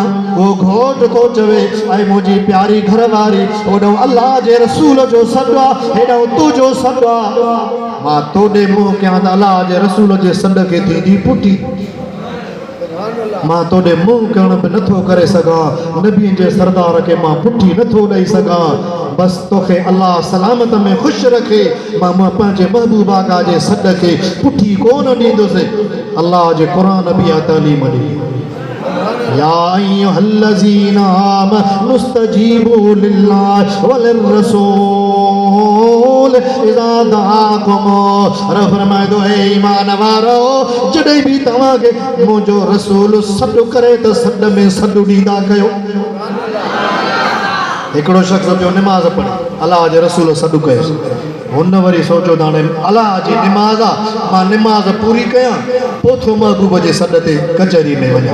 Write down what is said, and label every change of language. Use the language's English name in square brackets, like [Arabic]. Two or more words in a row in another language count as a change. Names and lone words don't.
[Sindhi] वो घोट तो चवे, ऐं मुंहिंजी प्यारी घरवारी, होॾो अल्लाह जे रसूल जो सॾु आहे, हेॾो तुंहिंजो सॾु आहे, मां तोॾे मुंहुं कयां त अल्लाह जे रसूल जे सॾ खे थींदी पुठी, मां तोॾे मुंहुं करण बि नथो करे सघां, नबीअ जे सरदार खे मां पुठी नथो ॾेई सघां, बसि तोखे अल्लाह सलामत में ख़ुशि रखे, मां पंहिंजे महबूबा का जे सॾ खे पुठी कोन ॾींदुसि। अल्लाह जे क़ुरान बि इहा तालीम ॾिनी, [Arabic] يا أيها الذين آمنوا استجيبوا لله وللرسول إذا دعاكم. [Sindhi] रब फरमाए थो, हे ईमान वारो, जॾहिं बि तव्हांखे मुंहिंजो रसूल सॾु करे त सॾ में सॾु ॾींदा कयो। हिकिड़ो शख़्स पियो निमाज़ पढ़े, अलाह जे रसूल सॾु कयोसि, हुन वरी सोचियो त हाणे अलाह जी निमाज़ आहे, मां निमाज़ पूरी कयां, पोइ थो महबूब जे सॾ ते कचहरी में वञां।